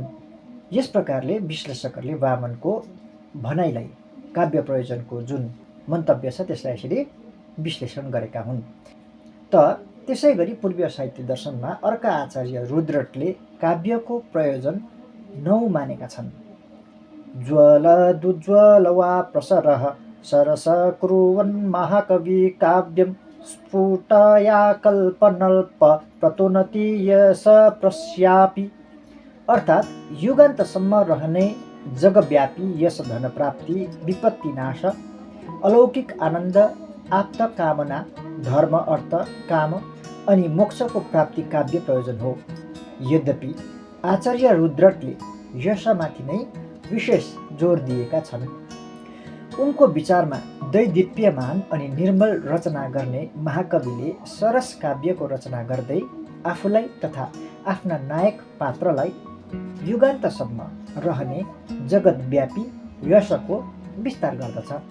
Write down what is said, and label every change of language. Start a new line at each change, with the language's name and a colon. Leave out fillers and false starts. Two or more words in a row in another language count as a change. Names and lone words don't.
Nepali: यस प्रकारले विश्लेषकहरूले वामनको भनाइलाई, काव्य प्रयोजनको जुन मन्तव्य छ त्यसलाई यसरी विश्लेषण गरेका हुन्। त्यसै गरी पूर्वीय साहित्य दर्शनमा अर्का आचार्य रुद्रटले काव्यको प्रयोजन 9 मानेका छन्।
Sanskrit: ज्वलदुज्ज्वल वा प्रसरः सरस कुर्वन् महाकवि काव्यं स्फुटया कल्पनल्प प्रतोनति यश प्रस्यापि,
Nepali: अर्थात् युगान्तसम्म रहने जगव्यापी यश धन प्राप्ति, विपत्ति नाश, अलौकिक आनन्द, आप्त कामना, धर्म अर्थ काम अनि मोक्षको प्राप्ति काव्य प्रयोजन हो। यद्यपि आचार्य रुद्रटले यशमाथि नै विशेष जोड दिएका छन्। उनको विचारमा दैदीप्यमान अनि निर्मल रचना गर्ने महाकविले सरस काव्यको रचना गर्दै आफूलाई तथा आफ्ना नायक पात्रलाई युगान्तसम्म रहने जगतव्यापी यशको विस्तार गर्दछ।